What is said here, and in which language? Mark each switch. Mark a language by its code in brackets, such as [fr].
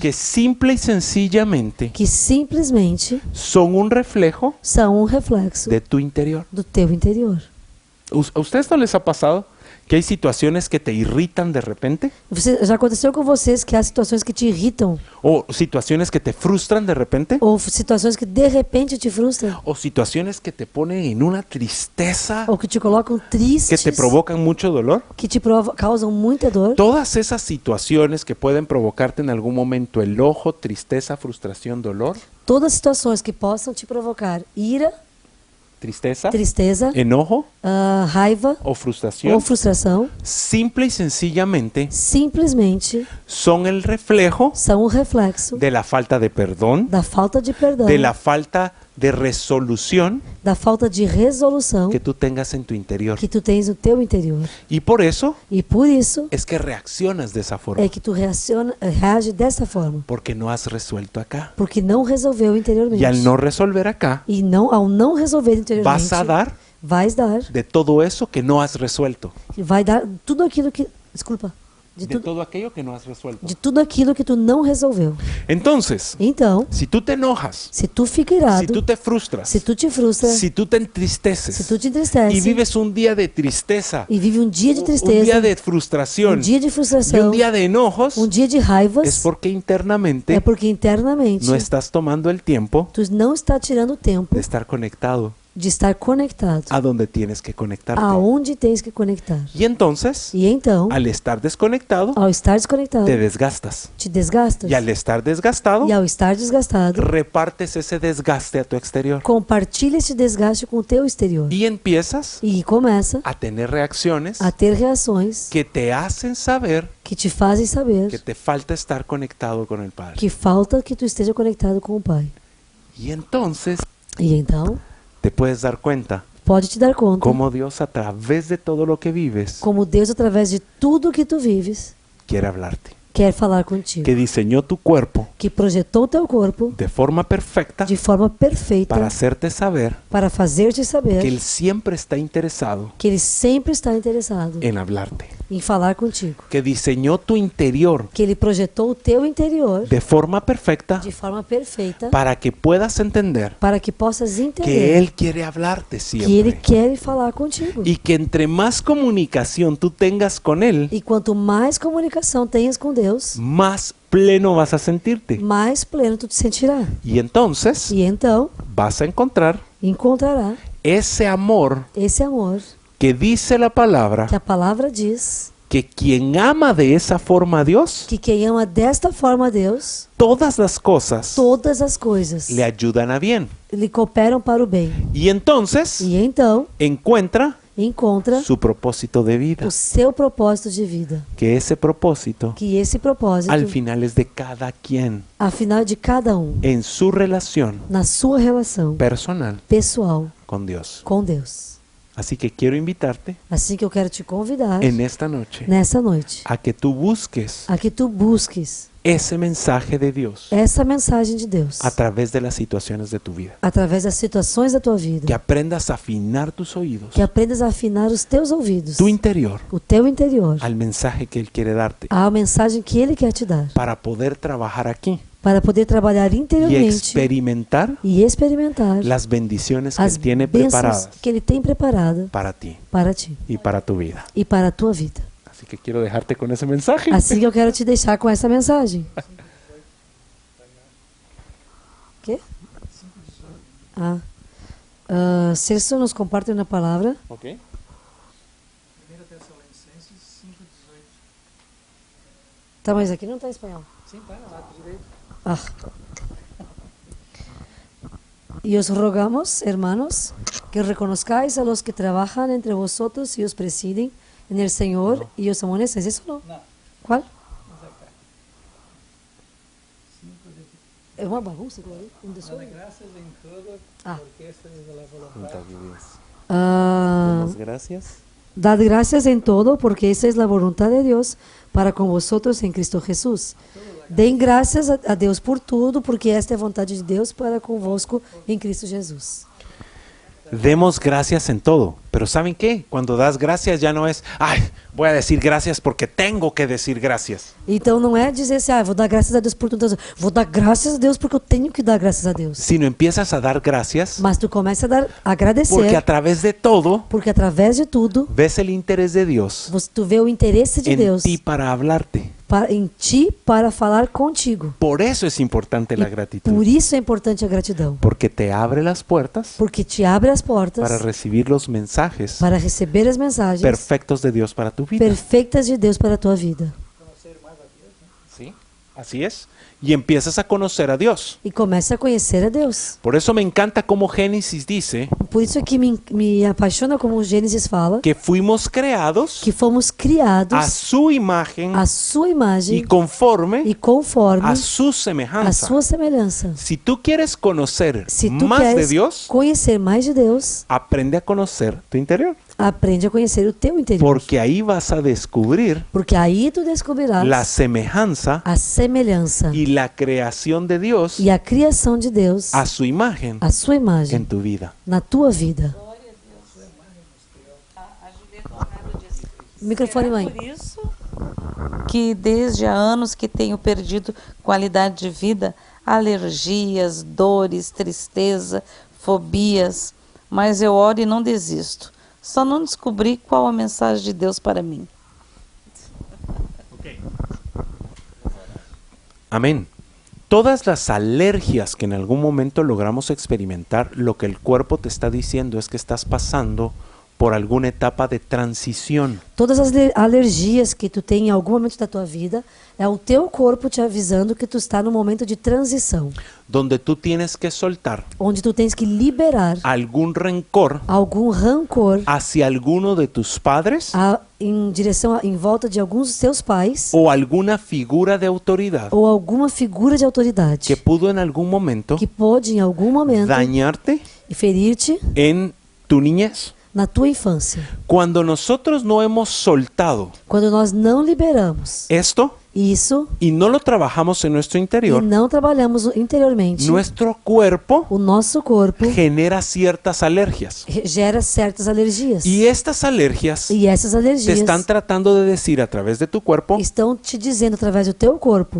[es] que simple y sencillamente [pt] que simplesmente [es] son un reflejo [pt] são reflexo [es] de tu interior. [pt] do teu interior. [es] ¿A ustedes no les ha pasado que hay situaciones que te irritan de repente? [pt] Já aconteceu com vocês que há situações que te irritam [es] ¿O situaciones que te frustran de repente? [pt] ou situações que de repente te frustram [es] ¿O situaciones que te ponen en una tristeza [pt] ou que te colocam [es] que [pt] tristes, [es] te provocan mucho dolor? [pt] que te causam muita dor? [es] Todas esas situaciones que pueden provocarte en algún momento enojo, tristeza, frustración, dolor, [pt] Todas as situações que possam te provocar ira, [es] tristeza, [pt] tristeza, [es] enojo [pt] raiva [es] o frustración, [pt] ou frustração, [es] simple y sencillamente [pt] simplesmente [es] son el reflejo [pt] são reflexo [es] de la falta de perdón, [pt] da falta de perdão, [es] de la falta de resolución [pt] da falta de resolução [es] que tú tengas en tu interior. [pt] que tu tens no teu interior. [es] Y por eso [pt] E por isso [es] es que reaccionas de esa forma, [pt] é que tu reage dessa forma, [es] porque no has resuelto acá. [pt] porque não resolveu interiormente. [es] Y al no resolver acá, [pt] E ao não resolver interiormente, [es] vas a dar [pt] vais dar, [es] de todo eso que no has resuelto, [pt] vai dar tudo aquilo que, desculpa, de [es] todo aquello que no has resuelto. [pt] tudo aquilo que tu não resolveu. [es] Entonces, [pt] Então, [es] si tú te enojas, [pt] se tu fica irado, [es] si tú te frustras, [pt] se tu te frustra, [es] si tú te [pt] se [es] entristeces [pt] tu te entristece [es] y vives un día de tristeza, [pt] e vive um dia de [es] un [pt] tristeza, [es] día de frustración [pt] dia de [es] y un [pt] frustração, [es] día de enojos, [pt] dia de raivas, [es] es porque internamente [pt] é porque internamente [es] no estás tomando el tiempo [pt] tu não está tirando tempo [es] de estar conectado [pt] de estar conectado [es] a donde tienes que conectarte. [pt] aonde tens que conectar. [es] Y entonces, [pt] E então, [es] al estar desconectado, [pt] ao estar desconectado, [es] te desgastas. [pt] te desgastas. [es] Y al estar desgastado, [pt] E ao estar desgastado, [es] repartes ese desgaste a tu exterior. [pt] compartilha esse desgaste com o teu exterior. [es] Y empiezas [pt] E começa [es] a tener reacciones [pt] a ter reações [es] que te hacen saber [pt] que te fazem saber [es] que te falta estar conectado con el Padre. [pt] que falta que tu esteja conectado com o Pai. [es] Y entonces [pt] E então, [es] te puedes dar cuenta [pt] pode te dar conta [es] cómo Dios a través de todo lo que vives [pt] como Deus, através de tudo que tu vives, [es] quiere hablarte. [pt] quer falar contigo. [es] Que diseñó tu cuerpo [pt] Que projetou o teu corpo [es] de forma perfecta [pt] de forma perfeita [es] para hacerte saber [pt] para fazer-te saber [es] que Él siempre está interesado [pt] que Ele sempre está interessado [es] en hablarte. [pt] em falar contigo. [es] Que diseñó tu interior [pt] Que Ele projetou o teu interior [es] de forma perfecta [pt] de forma perfeita [es] para que puedas entender [pt] para que possas [es] que [pt] entender [es] Él quiere hablarte [pt] que Ele [es] siempre. [pt] quer falar contigo. [es] Y que entre más comunicación tú tengas con Él, [pt] E quanto mais comunicação tenhas com Deus, [es] más pleno vas a sentirte. [pt] mais pleno tu te sentirá. [es] Y entonces [pt] E então [es] vas a encontrar [pt] encontrará [es] ese amor [pt] esse amor [es] que dice la palabra [pt] que a palavra diz [es] que quien ama de esa forma a Dios, [pt] que quem ama desta forma a Deus, [es] todas las cosas [pt] todas as coisas [es] le ayudan a bien. [pt] lhe cooperam para o bem. [es] Y entonces [pt] E então [es] encuentra [pt] encontra [es] su propósito de vida, [pt] o seu propósito de vida. [es] que ese propósito [pt] Que esse propósito, [es] al final es de cada quien [pt] afinal de cada [es] en su relación [pt] na sua relação [es] personal [pt] pessoal [es] con Dios. [pt] com Deus. [es] Así que quiero invitarte [pt] Assim que eu quero te convidar [es] en esta noche [pt] nessa noite [es] a que tú busques [pt] a que tu busques [es] ese mensaje de Dios [pt] essa mensagem de Deus [es] a través de las situaciones de tu vida. [pt] através das situações da tua vida. [es] Que aprendas a afinar tus oídos, [pt] Que aprendas a afinar os teus ouvidos, [es] tu interior, [pt] o teu interior, [es] al mensaje que Él quiere darte [pt] à mensagem que Ele quer te dar, [es] para poder trabajar aquí [pt] para poder trabalhar [es] y [pt] interiormente [es] experimentar [pt] e experimentar [es] las bendiciones que [pt] as [es] Él tiene [pt] bênçãos [es] preparadas [pt] que Ele tem preparado [es] para ti [pt] para ti [es] y para tu vida. [pt] e para a tua vida. [es] Así que quiero dejarte con ese mensaje. [pt] Assim que eu quero te deixar com essa mensagem. Quê? Celso nos comparte uma palavra. Ok. Tá, mas aqui não está em espanhol. Sim, tá, lá do direito. Ah. [es] Y os rogamos, hermanos, que reconozcáis a los que trabajan entre vosotros y os presiden en el Señor y os amonestáis. ¿Eso no? [pt] Não, [es] ¿Cuál? [pt] mas é cá. [es] 5 de... Es una bagunça, claro. Un [pt] Dando [es] desorden. [pt] graças em toda, Ah. [es] porque esta es la [pt] Junta [es] voluntad que Dios. Ah, Demos gracias. dad gracias en todo, porque esa es la voluntad de Dios para con vosotros en Cristo Jesús. [pt] Den graças a Deus por tudo, porque esta é a vontade de Deus para convosco em Cristo Jesus. [es] Demos gracias en todo. Pero ¿saben qué? Cuando das gracias ya no es, ay, voy a decir gracias porque tengo que decir gracias. [pt] Então não é dizer assim, vou dar graças a Deus por tudo. Vou dar graças a Deus porque eu tenho que dar graças a Deus. [es] Sino empiezas a dar gracias [pt] Mas tu começa a agradecer, [es] porque a través de todo [pt] porque através de tudo, [es] ves el interés de Dios [pt] tu vê o interesse de [es] en [pt] Deus [es] ti para hablarte. [pt] em ti para falar contigo. [es] Por eso es importante la [pt] Por [es] gratitud. [pt] isso é importante a gratidão. [es] Porque te abre las puertas [pt] Porque te abre as portas [es] para recibir los mensajes [pt] para receber as mensagens [es] perfectos de Dios para tu vida. [pt] perfeitas de Deus para a tua vida. [es] ¿Sí? Así es. Y empiezas a conocer a Dios. [pt] E começa a conhecer a Deus. [es] Por eso me encanta como Génesis dice [pt] Por isso é que me apaixona como o Gênesis fala, [es] que fuimos creados [pt] que fomos criados [es] a su imagen [pt] à sua imagem [es] y conforme [pt] e conforme [es] a su [pt] a [es] semejanza. [pt] sua semelhança. [es] Si tú quieres conocer [pt] Se tu [es] más de [pt] queres [es] Dios, [pt] conhecer mais de Deus, [es] aprende a conocer tu interior. [pt] aprende a conhecer o teu interior. [es] Porque ahí vas a descubrir [pt] Porque aí tu descobrirás [es] la semejanza [pt] a semelhança [es] y la creación de Dios [pt] e a criação de Deus, [es] a su imagen [pt] a sua imagem, [es] en tu vida. [pt] na tua vida. Microfone, mãe. Por isso que desde há anos que tenho perdido qualidade de vida, alergias, dores, tristeza, fobias, mas eu oro e não desisto. Só não descobri qual a mensagem de Deus para mim. [es] Amén. Todas las alergias que en algún momento logramos experimentar, lo que el cuerpo te está diciendo es que estás pasando por alguna etapa de transición. [pt] Todas as alergias que tu tem em algum momento da tua vida, é o teu corpo te avisando que tu está no momento de transição, [es] Donde tú tienes que soltar [pt] onde tu tens que liberar [es] algún rencor [pt] algum rancor [es] hacia alguno de tus padres [pt] em direção em volta de alguns dos teus pais [es] o alguna figura de autoridad [pt] ou alguma figura de autoridade [es] que pudo en algún momento [pt] que pode em algum momento [es] dañarte [pt] ferir-te [es] en tu niñez. [pt] na tua infância. [es] Cuando nosotros no hemos soltado [pt] Quando nós não liberamos [es] esto [pt] isso [es] y no lo trabajamos en nuestro [pt] e [es] interior, [pt] não trabalhamos interiormente, [es] nuestro cuerpo [pt] o nosso corpo [es] genera ciertas alergias. [pt] gera certas alergias. [es] Y estas alergias [pt] E essas [es] te [pt] alergias [es] están tratando de decir a través de tu cuerpo, [pt] estão te dizendo através do teu corpo,